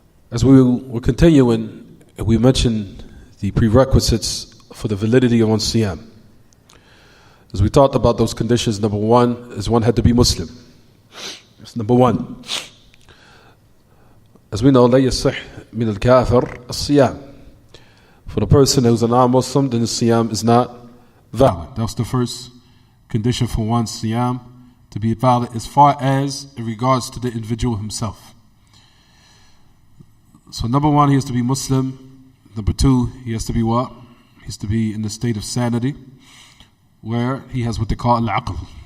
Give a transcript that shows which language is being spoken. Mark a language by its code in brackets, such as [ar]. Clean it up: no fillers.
[en] As we will continue, we mentioned the prerequisites for the validity of one's siyam. As we talked about those conditions, number one is one had to be Muslim. That's number one. As we know, [ar] لا يصح من الكافر الصيام. [en] For the person who's a non-Muslim, then the siyam is not valid. That's the first condition for one's siyam to be valid, as far as in regards to the individual himself. So number one, he has to be Muslim. Number two, he has to be what? He has to be in the state of sanity, where he has what they call al-aql.